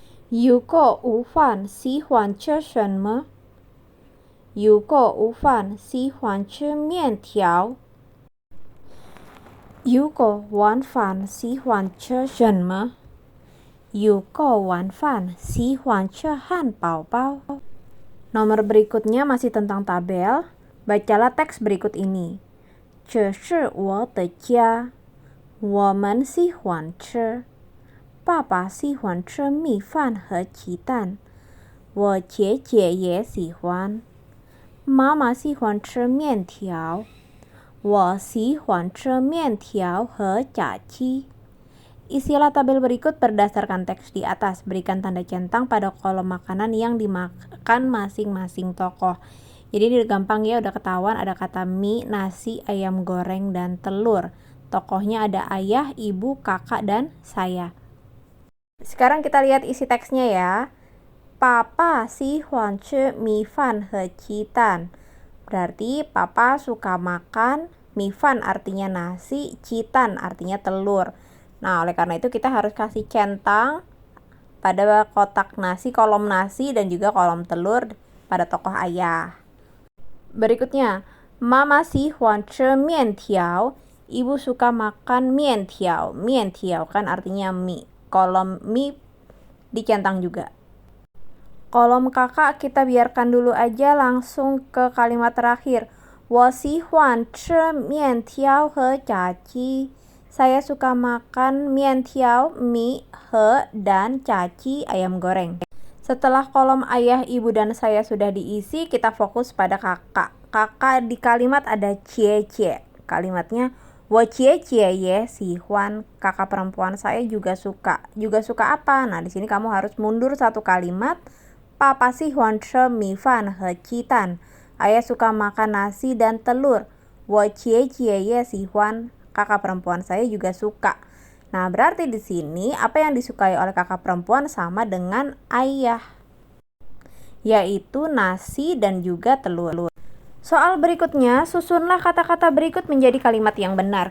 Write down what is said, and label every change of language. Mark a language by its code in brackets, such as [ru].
[zh] Yuko 午饭喜欢吃什么？Yuko 午饭喜欢吃面条。 Yuko 晚饭喜欢吃什么？ Yuko 晚饭喜欢吃汉堡包。 [id] Nomor berikutnya masih tentang tabel. Bacalah teks berikut ini. [zh] 这是我的家，我们喜欢吃。爸爸喜欢吃米饭和鸡蛋，我姐姐也喜欢。妈妈喜欢吃面条，我喜欢吃面条和炸鸡。 [id] Isilah tabel berikut berdasarkan teks di atas. Berikan tanda centang pada kolom makanan yang dimakan masing-masing tokoh. Jadi ini gampang ya, udah ketahuan ada kata mie, nasi, ayam goreng, dan telur. Tokohnya ada ayah, ibu, kakak, dan saya. Sekarang kita lihat isi teksnya ya. [zh] Papa 喜欢吃米饭和鸡蛋. [id] Berarti papa suka makan mie fan artinya nasi, jitan artinya telur. Nah, oleh karena itu kita harus kasih centang pada kotak nasi, kolom nasi, dan juga kolom telur pada tokoh ayah. Berikutnya, [zh] Mama 喜欢吃面条. [id] Ibu suka makan 面条. 面条 kan artinya mie. Kolom mie dicentang juga. Kolom kakak kita biarkan dulu aja, langsung ke kalimat terakhir. [zh] 我喜欢吃面条和炸鸡. [id] Saya suka makan 面条, mie, he, dan caci, ayam goreng. Setelah kolom ayah, ibu, dan saya sudah diisi, kita fokus pada kakak. Kakak di kalimat ada cie. Kalimatnya, [zh] 我姐姐也喜欢. [id] Kakak perempuan saya juga suka. Juga suka apa? Nah, di sini kamu harus mundur satu kalimat. [zh] Papa 喜欢吃米饭和鸡蛋. [id] Ayah suka makan nasi dan telur. [zh] 我姐姐也喜欢. [id] Kakak perempuan saya juga suka. Nah, berarti di sini apa yang disukai oleh kakak perempuan sama dengan ayah, yaitu nasi dan juga telur. Soal berikutnya, susunlah kata-kata berikut menjadi kalimat yang benar.